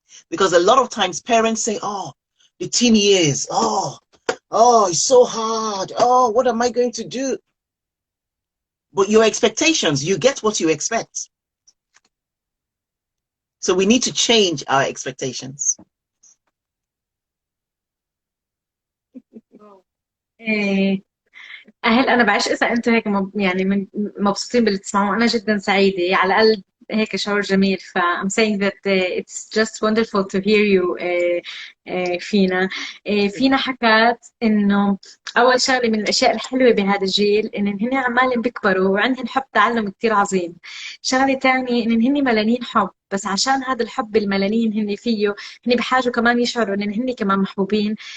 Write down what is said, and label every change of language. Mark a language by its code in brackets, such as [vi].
[en] Because a lot of times parents say, "Oh, the teen years, oh, it's so hard. Oh, what am I going to do?" But your expectations, you get what you expect. So we need to change our expectations. [ar] إيه، أهل أنا بعيش إذا أنتوا هيك يعني مبسوطين باللي تسمعوه، أنا جدا سعيدة على الأقل. هيك شعور جميل. [en] ف I'm saying that it's just wonderful to hear you فينا. [ar] فينا حكت إنه أول شغلة من الأشياء الحلوة بهذا الجيل إن هن عمالهم بيكبروا وعندهم حب تعلم كتير عظيم. شغلة تانية إن هن ملانين حب، بس عشان هذا الحب الملانين هن فيه، هن بحاجة كمان يشعروا إن هن كمان محبوبين.